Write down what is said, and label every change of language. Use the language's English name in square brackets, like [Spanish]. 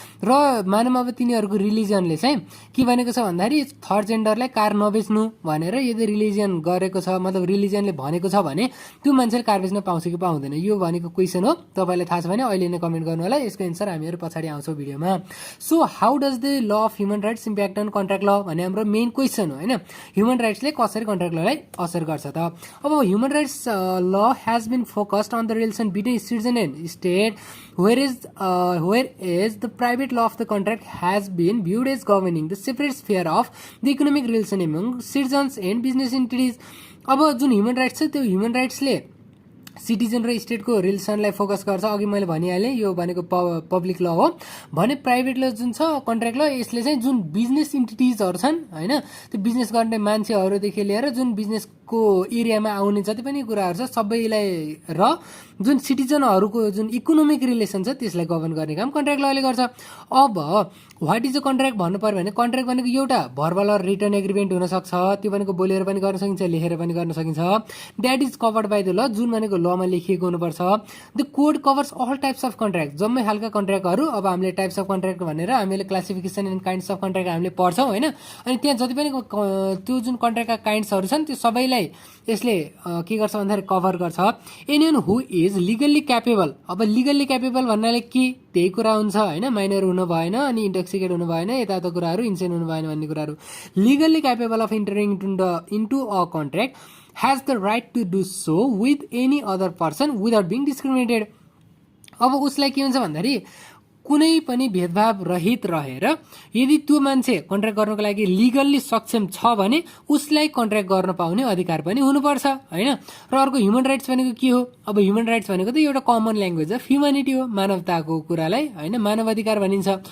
[Nepali] र मानौँ अब तिनीहरूको रिलिजनले चाहिँ के भनेको छ भन्दाखेरि थर्ड जेन्डरलाई कार नबेच्नु भनेर यदि रिलिजन गरेको छ, मतलब रिलिजनले भनेको छ भने त्यो मान्छेले कार बेच्न पाउँछ कि पाउँदैन, यो भनेको क्वेसन हो। तपाईलाई थाहा छ भने अहिले नै कमेन्ट गर्नु होला, यसको एन्सर हामीहरु पछाडी आउँछौं भिडियोमा। [English] so how does the law of human rights impact on contract law [Nepali] भन्ने हाम्रो मेन क्वेसन हो हैन। ह्युमन राइट्सले कसरी कन्ट्र्याक्ट ललाई असर गर्छ त। [English] अब human rights law has been focused on the relation between citizen and state whereas the private law of the contract has been viewed as governing the separate sphere of the economic relation among citizens and business entities। [Nepali] अब जुन human rights छ त्यो human राइट्सले citizen र स्टेटको रिलेसनलाई focus गर्छ। अघि मैले भनिहालेँ यो भनेको पब्लिक ल हो भने प्राइभेट ल जुन छ कन्ट्र्याक्ट ल यसले चाहिँ जुन बिजनेस इन्टिटिजहरु छन् हैन, त्यो बिजनेस गर्ने मान्छेहरुदेखि लिएर जुन बिजनेसको एरियामा आउने जति पनि कुराहरु छ सबैलाई र जुन सिटिजनहरुको जुन इकोनोमिक रिलेसन छ त्यसलाई गभर्न गर्ने काम कन्ट्र्याक्ट लले गर्छ। अब [English] what is a contract [Nepali] भन्नु पर्यो भने कन्ट्र्याक्ट भनेको एउटा भर्बल र रिटन एग्रीमेन्ट हुन सक्छ, त्यो भनेको बोलेर पनि गर्न सकिन्छ लेखेर पनि गर्न सकिन्छ। [English] that is covered by the law, [Nepali] जुन भनेको लमा लेखिएको हुनुपर्छ। [English] the code covers all types of contract, [Nepali] जम्मै खालका कन्ट्र्याक्टहरु। अब हामीले टाइप्स अफ कन्ट्र्याक्ट भनेर हामीले [English] classification and kinds of contract [Nepali] हामीले पढ्छौं हैन। अनि त्यहाँ जति पनि त्यो जुन कन्ट्र्याक्टका काइन्ड्सहरु छन् त्यो सबैलाई यसले के गर्छ भन्दाखेरि कभर गर्छ। [English] anyone who is legally capable, [Nepali] अब लिगल्ली क्यापेबल भन्नाले के त्यही कुरा हुन्छ हैन, माइनर हुनु भएन अनि इन्टोक्सिकेट हुनु भएन, यताउता कुराहरु इन्सेन हुनु भएन भन्ने कुराहरु। [English] Legally capable of entering into a contract has the right to do so with any other person without being discriminated। [Nepali] अब उसलाई के हुन्छ भन्दाखेरि कुनै पनि भेदभाव रहित रहेर यदि त्यो मान्छे कन्ट्र्याक्ट गर्नको लागि लिगल्ली सक्षम छ भने उसलाई कन्ट्र्याक्ट गर्न पाउने अधिकार पनि हुनुपर्छ हैन। र अर्को ह्युमन राइट्स भनेको के हो? अब ह्युमन राइट्स भनेको त एउटा [English] common language of humanity [Nepali] हो, मानवताको कुरालाई हैन मानव अधिकार भनिन्छ।